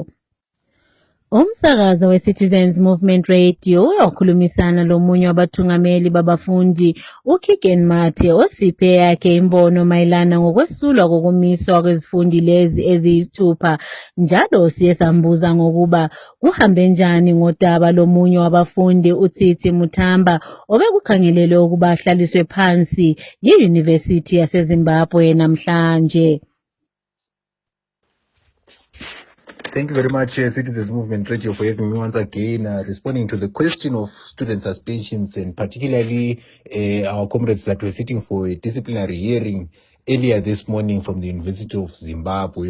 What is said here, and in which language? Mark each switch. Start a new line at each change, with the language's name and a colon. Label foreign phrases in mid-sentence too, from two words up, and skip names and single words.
North Ndebele: Umsakazo we-Citizens Movement Radio uyokhulumisana lomunye wabathungameli babafundi uKigen Mathe osiphe yakhe imbono mayelana ngokwesulwa kokumiswa kwezifundi lezi eziyisithupha njalo siye sambuza ngokuba kuhambe njani ngodaba lomunye wabafundi uTsitsi Muthamba obekukhangelelwe ukuba ahlaliswe phansi yi-University yaseZimbabwe namhlanje.
English: Thank you very much, Citizens Movement Radio, for having me once again, responding to the question of student suspensions and particularly our comrades that were sitting for a disciplinary hearing earlier this morning from the University of Zimbabwe.